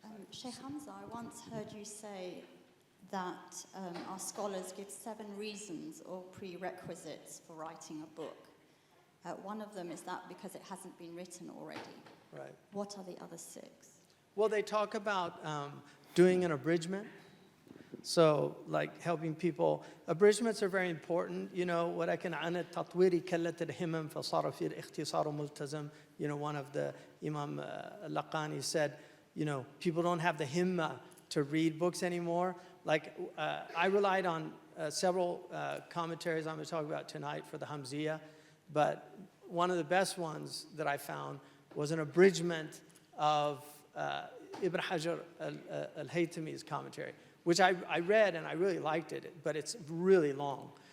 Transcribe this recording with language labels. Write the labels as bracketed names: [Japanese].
[English] Shaykh Hamza, I once heard you say that our scholars give 7 reasons or prerequisites for writing a book. One of them is that because it hasn't been written already. Right. What are the other 6? Well, they talk about doing an abridgment. So, like helping people. Abridgments are very important. [Arabic] ولكن عن التطوير كلت الهمم فصار في الاختصار ملتزم. [English] One of the Imam Laqani said, people don't have the himma to read books anymore. Like, I relied on several commentaries I'm going to talk about tonight for the Hamziya, but one of the best ones that I found was an abridgment of Ibn Hajar al-Haytami's commentary, which I read and I really liked it, but it's really long.